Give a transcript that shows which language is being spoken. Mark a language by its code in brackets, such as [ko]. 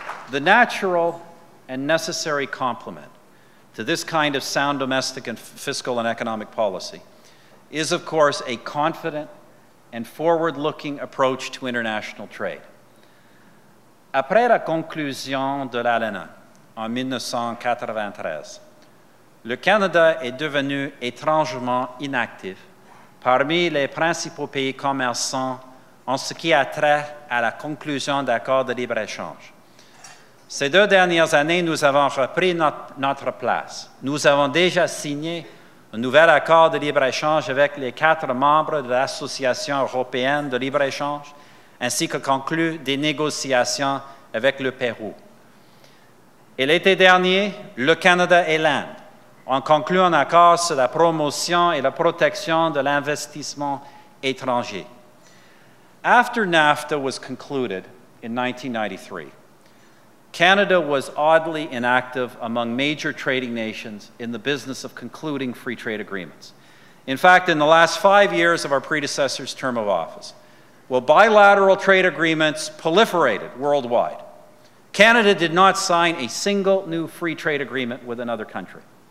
[en] The natural and necessary complement to this kind of sound domestic and fiscal and economic policy is, of course, a confident and forward-looking approach to international trade. [fr] Après la conclusion de l'ALENA en 1993, le Canada est devenu étrangement inactif parmi les principaux pays commerçants en ce qui a trait à la conclusion d'accords de libre-échange. Ces 2 dernières années, nous avons repris notre place. Nous avons déjà signé un nouvel accord de libre-échange avec les 4 membres de l'Association européenne de libre-échange, ainsi que conclu des négociations avec le Pérou. Et l'été dernier, le Canada et l'Inde ont conclu un accord sur la promotion et la protection de l'investissement étranger. [en] After NAFTA was concluded in 1993, Canada was oddly inactive among major trading nations in the business of concluding free trade agreements. In fact, in the last 5 years of our predecessor's term of office, while bilateral trade agreements proliferated worldwide, Canada did not sign a single new free trade agreement with another country.